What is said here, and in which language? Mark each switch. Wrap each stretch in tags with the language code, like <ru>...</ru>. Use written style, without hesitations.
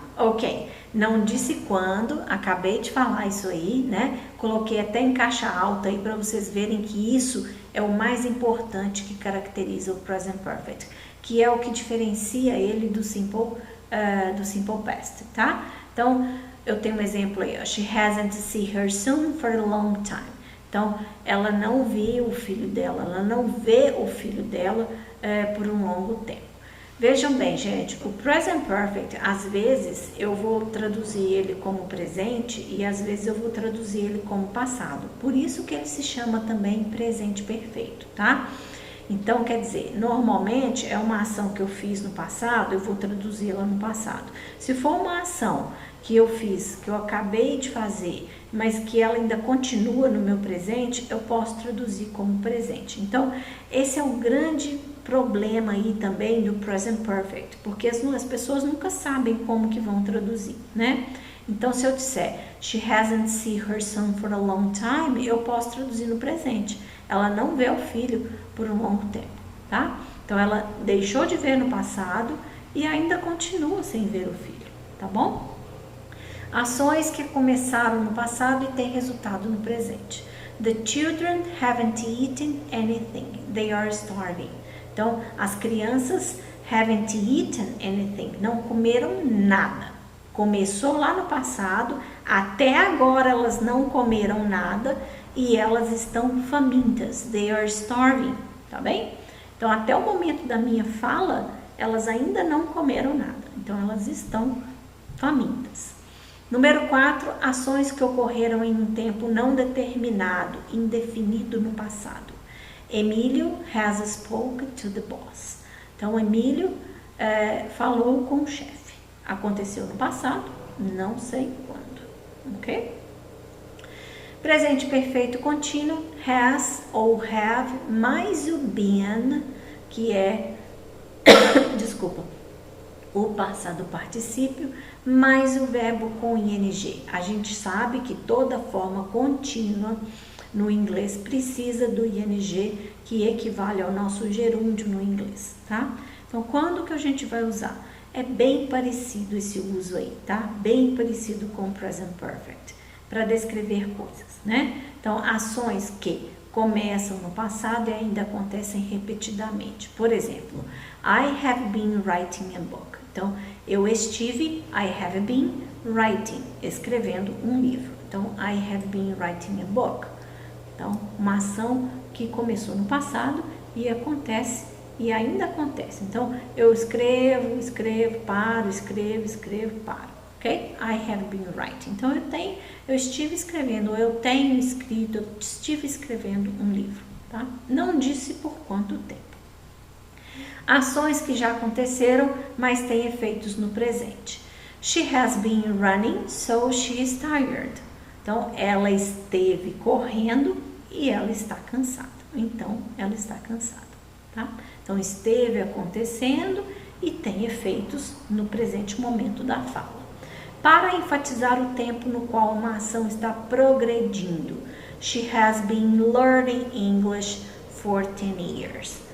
<pt>Ok, não disse quando, acabei de falar isso aí, né? Coloquei até em caixa alta aí para vocês verem que isso é o mais importante que caracteriza o Present Perfect, que é o que diferencia ele do Simple Past, tá? Então, eu tenho um exemplo aí, ó.</pt> <en>She hasn't seen her son for a long time.</en> <pt>Então, ela não viu o filho dela, ela não vê o filho dela por um longo tempo. Vejam bem, gente, o Present Perfect, às vezes eu vou traduzir ele como presente e às vezes eu vou traduzir ele como passado. Por isso que ele se chama também presente perfeito, tá? Então, quer dizer, normalmente é uma ação que eu fiz no passado, eu vou traduzi-la no passado. Se for uma ação que eu fiz, que eu acabei de fazer, mas que ela ainda continua no meu presente, eu posso traduzir como presente. Então, esse é um grande problema aí também do Present Perfect, porque as pessoas nunca sabem como que vão traduzir, né? Então, se eu disser,</pt> <en>she hasn't seen her son for a long time,</en> <pt>eu posso traduzir no presente. Ela não vê o filho por um longo tempo, tá? Então, ela deixou de ver no passado e ainda continua sem ver o filho, tá bom? Ações que começaram no passado e têm resultado no presente.</pt> <en>The children haven't eaten anything. They are starving.</en> <pt>Então, as crianças</pt> <en>haven't eaten anything.</en> <pt>Não comeram nada. Começou lá no passado, até agora elas não comeram nada e elas estão famintas.</pt> <en>They are starving,</en> <pt>tá bem? Então, até o momento da minha fala, elas ainda não comeram nada. Então, elas estão famintas. Número 4, ações que ocorreram em um tempo não determinado, indefinido no passado.</pt> <en>Emílio has spoken to the boss.</en> <pt>Então, Emílio falou com o chefe. Aconteceu no passado, não sei quando, ok? Presente perfeito contínuo, has ou have, mais o been, que é, desculpa, o passado particípio, mais o verbo com ing. A gente sabe que toda forma contínua no inglês precisa do ing, que equivale ao nosso gerúndio no inglês, tá? Então, quando que a gente vai usar? É bem parecido esse uso aí, tá? Bem parecido com o Present Perfect, para descrever coisas, né? Então, ações que começam no passado e ainda acontecem repetidamente. Por exemplo,</pt> <en>I have been writing a book.</en> <pt>Então, eu estive,</pt> <en>I have been writing,</en> <pt>escrevendo um livro. Então,</pt> <en>I have been writing a book.</en> <pt>Então, uma ação que começou no passado e acontece e ainda acontece. Então, eu escrevo, paro, escrevo, paro. Ok?</pt> <en>I have been writing.</en> <pt>Então, eu estive escrevendo, eu tenho escrito, eu estive escrevendo um livro. Tá? Não disse por quanto tempo. Ações que já aconteceram, mas têm efeitos no presente.</pt> <en>She has been running, so she is tired.</en> <pt>Então, ela esteve correndo e ela está cansada. Então, ela está cansada. Tá? Então, esteve acontecendo e tem efeitos no presente momento da fala. Para enfatizar o tempo no qual uma ação está progredindo,</pt> <en>she has been learning English for 10 years.</en>